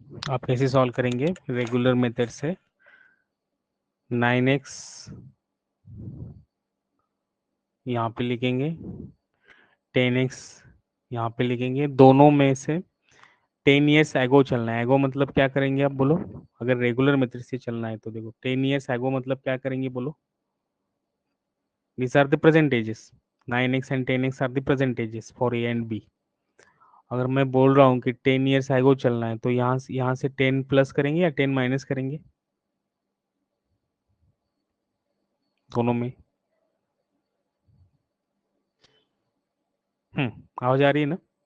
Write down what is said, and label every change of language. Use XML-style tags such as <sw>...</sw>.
<hi>आप कैसे सॉल्व करेंगे रेगुलर मेथड से? 9x यहाँ पे लिखेंगे, 10x यहाँ पे लिखेंगे। दोनों में से 10 ईयर्स एगो चलना है। एगो मतलब क्या करेंगे आप बोलो? अगर रेगुलर मेथड से चलना है तो देखो 10 ईयर्स एगो मतलब क्या करेंगे बोलो?</hi> <en>These are the present ages. 9x and 10x are the present ages for A and B.</en> <hi>अगर मैं बोल रहा हूँ कि 10 ईयर्स एगो चलना है तो यहाँ से 10 प्लस करेंगे या 10 माइनस करेंगे? दोनों में आवाज आ रही है ना?</hi>